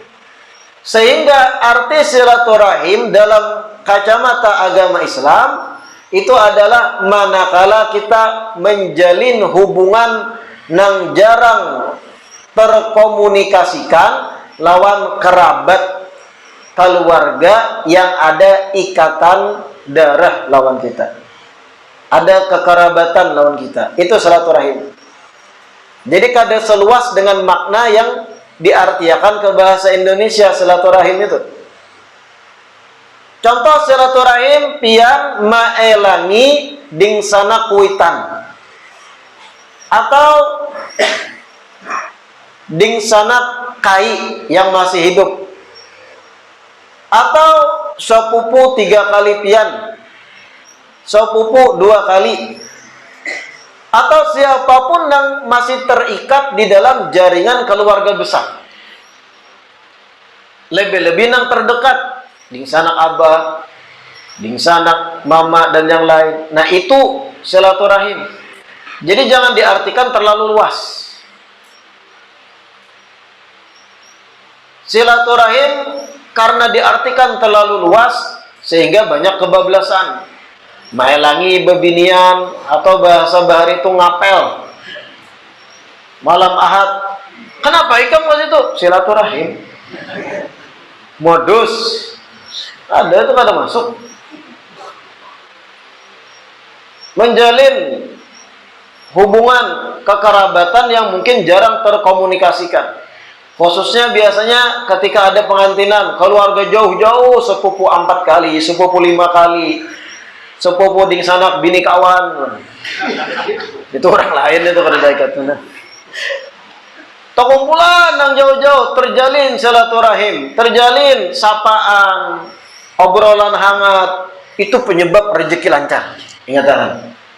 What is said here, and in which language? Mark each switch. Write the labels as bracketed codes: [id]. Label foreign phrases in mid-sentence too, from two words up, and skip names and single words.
[id] Sehingga arti silaturahim dalam kacamata agama Islam itu adalah manakala kita menjalin hubungan nang jarang terkomunikasikan lawan kerabat keluarga yang ada ikatan darah lawan kita, ada kekerabatan lawan kita, itu silaturahim. Jadi kada seluas dengan makna yang diartikan ke bahasa Indonesia silaturahim itu. [bjn] Contoh silaturahim pian maelangi ding sana kuitan, atau ding sana kai yang masih hidup, [id] atau sepupu 3 kali pian, sepupu 2 kali, atau siapapun yang masih terikat di dalam jaringan keluarga besar, lebih-lebih yang terdekat, ding sanak abah, ding sanak mama, dan yang lain. Nah itu silaturahim. Jadi jangan diartikan terlalu luas. Silaturahim karena diartikan terlalu luas sehingga banyak kebablasan. [bjn] Maelangi bebinian atau bahasa bahari itu ngapel. [id] Malam Ahad. Kenapa ikam ke situ? Silaturahim. Modus. Ada itu kada masuk. Menjalin hubungan kekerabatan yang mungkin jarang terkomunikasikan. Khususnya biasanya ketika ada pengantinan, keluarga jauh-jauh, sepupu 4 kali, sepupu 5 kali, sepupu ding sanak bini kawan. [bjn] Itu orang lain itu kada daikatna. [id] Kumpulan nang jauh-jauh terjalin silaturahim, terjalin sapaan, obrolan hangat, itu penyebab rezeki lancar. Ingatan.